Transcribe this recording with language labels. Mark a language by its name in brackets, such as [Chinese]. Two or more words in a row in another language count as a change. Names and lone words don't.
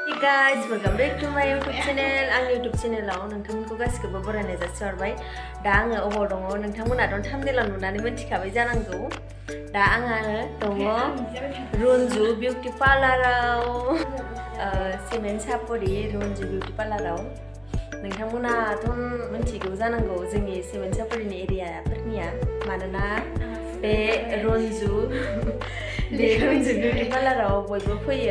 [English] guys, welcome back to my YouTube channel. [Bodo] Ang YouTube channelaव नोंथांमोनखौ गासिखौबो बरायनाय जासिहरबाय. दा आङो अबाव दङ नोंथांमोनाथ' थाम्बनेलाव नुनानै मिथिखाबाय जानांगौ. दा आङो दङ रन्जु बिउटि पार्लाराव, सिमेन्ट सापरि रन्जु बिउटि पार्लाराव. नोंथांमोनाथ' मिथिगौ जानांगौ जोंनि सिमेन्ट सापरिनि एरियाफोरनिया, मानोना बे रन्जु बिउटि पार्लाराव बयबो फैयो.